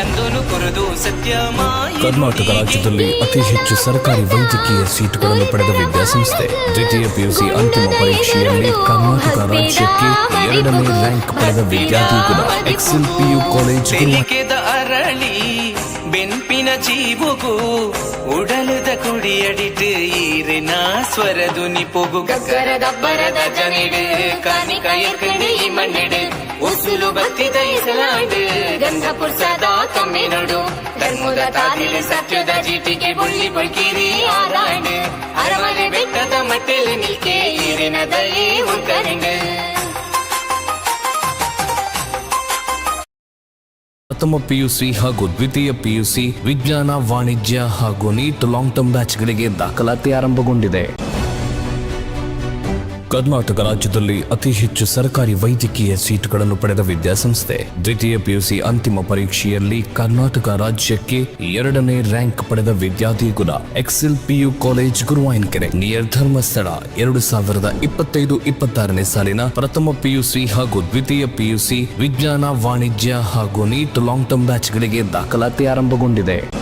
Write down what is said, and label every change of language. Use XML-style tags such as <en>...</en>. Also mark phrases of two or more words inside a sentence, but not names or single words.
<kn>ಕರ್ನಾಟಕ ರಾಜ್ಯದಲ್ಲಿ ಅತಿ ಹೆಚ್ಚು ಸರ್ಕಾರಿ ವೈದ್ಯಕೀಯ ಸೀಟುಗಳನ್ನು ಪಡೆದ ವಿದ್ಯಾಸಂಸ್ಥೆ ದ್ವಿತೀಯ ಪಿಯುಸಿ ಅಂತಿಮ ಪರೀಕ್ಷೆಯಲ್ಲಿ ಕರ್ನಾಟಕ ರಾಜ್ಯಕ್ಕೆ 2ನೇ ರ್ಯಾಂಕ್ ಪಡೆದ ವಿದ್ಯಾರ್ಥಿಗಳ ಎಕ್ಸೆಲ್ ಪಿಯು ಕಾಲೇಜ್</kn> <tcy>ಅರಳಿ ಬೆನ್ಪಿನ ಜೀವುಗು ಉಡಲದ ಕುಡಿಯಡಿಟ್ಟು ಈರಿನ ಸ್ವರದು ನಿಪುಗು ಗಗ್ಗರ ದಬ್ಬರದ ಜನಿಡು ಕಾನಿಕ ಎಕ್ಕಡೆ ಈ ಮಣ್ಣಿಡು ಉಸುಲು ಬತ್ತಿದ ಇಸಲಾಂಡು ಗಂಧ ಪುರ್ಸದ ತಮ್ಮೆ ನೋಡು ಧರ್ಮದ ತಾದಿಲು ಸತ್ಯದ ಜೀಟಿಗೆ ಬುಳ್ಳಿ ಬಳ್ಕಿರಿ ಆರಾಂಡು ಅರಮನೆ ಬೆಟ್ಟದ ಮಟ್ಟೆಲು ನಿಲ್ಕೆ ಈರಿನ ದಯೆ ಉಂಕರಂಡು</tcy> <kn>ಪ್ರಥಮ ಪಿಯುಸಿ ಹಾಗೂ ದ್ವಿತೀಯ ಪಿಯುಸಿ ವಿಜ್ಞಾನ ವಾಣಿಜ್ಯ ಹಾಗೂ ನೀಟ್</kn> <en>long term</en> <kn>ಬ್ಯಾಚ್ಗಳಿಗೆ ದಾಖಲಾತಿ ಆರಂಭಗೊಂಡಿದೆ. ಕರ್ನಾಟಕ ರಾಜ್ಯದಲ್ಲಿ ಅತಿ ಹೆಚ್ಚು ಸರ್ಕಾರಿ ವೈದ್ಯಕೀಯ ಸೀಟುಗಳನ್ನು ಪಡೆದ ವಿದ್ಯಾಸಂಸ್ಥೆ ದ್ವಿತೀಯ ಪಿಯುಸಿ ಅಂತಿಮ ಪರೀಕ್ಷೆಯಲ್ಲಿ ಕರ್ನಾಟಕ ರಾಜ್ಯಕ್ಕೆ 2ನೇ ರ್ಯಾಂಕ್ ಪಡೆದ ವಿದ್ಯಾರ್ಥಿಗಳ ಎಕ್ಸೆಲ್ ಪಿಯು ಕಾಲೇಜ್ ಗುರುವಾಂಕೆರೆ ನಿಯರ್ ಧರ್ಮಸ್ಥಳ 2025-26ನೇ ಸಾಲಿನ ಪ್ರಥಮ ಪಿಯುಸಿ ಹಾಗೂ ದ್ವಿತೀಯ ಪಿಯುಸಿ ವಿಜ್ಞಾನ ವಾಣಿಜ್ಯ ಹಾಗೂ ನೀಟ್</kn> <en>long term</en> <kn>ಬ್ಯಾಚ್ಗಳಿಗೆ ದಾಖಲಾತಿ ಆರಂಭಗೊಂಡಿದೆ.</kn>